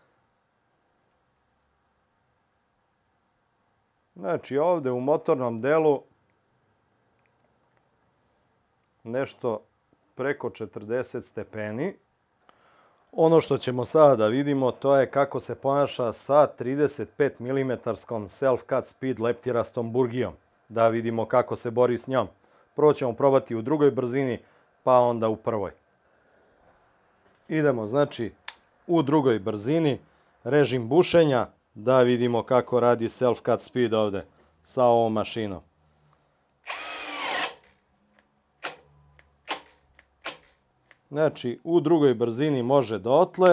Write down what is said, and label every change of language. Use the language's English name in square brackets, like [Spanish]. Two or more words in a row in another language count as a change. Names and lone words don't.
[Serbian] Znači ovde u motornom delu nešto preko 40 stepeni. Ono što ćemo sada da vidimo to je kako se ponaša sa 35 mm self-cut speed leptirastom burgijom. Da vidimo kako se bori s njom. Prvo ćemo probati u drugoj brzini, pa onda u prvoj. Idemo znači u drugoj brzini, režim bušenja, da vidimo kako radi self-cut speed ovde sa ovom mašinom. Znači, u drugoj brzini može dotle.